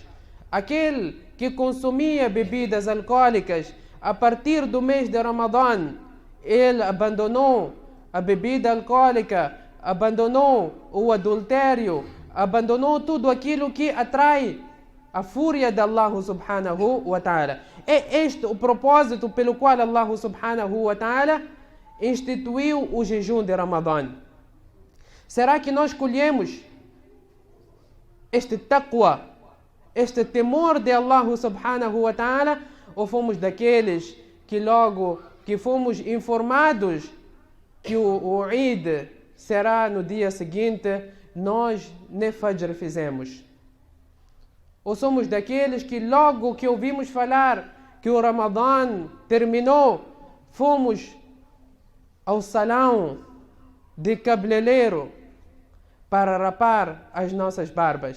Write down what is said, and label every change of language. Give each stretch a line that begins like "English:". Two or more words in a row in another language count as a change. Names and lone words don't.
Portuguese: Aquele que consumia bebidas alcoólicas, a partir do mês de Ramadã ele abandonou a bebida alcoólica, abandonou o adultério, abandonou tudo aquilo que atrai a fúria de
Arabic: الله سبحانه وتعالى.
Portuguese: É este o propósito pelo qual
Arabic: الله سبحانه وتعالى
Portuguese: instituiu o jejum de Ramadã. Será que nós colhemos este taqwa, este temor de
Arabic: الله سبحانه وتعالى,
Portuguese: ou fomos daqueles que logo que fomos informados que o Eid será no dia seguinte, nós nem Fajr fizemos? Ou somos daqueles que logo que ouvimos falar que o Ramadã terminou, fomos ao salão de cabeleireiro para rapar as nossas barbas?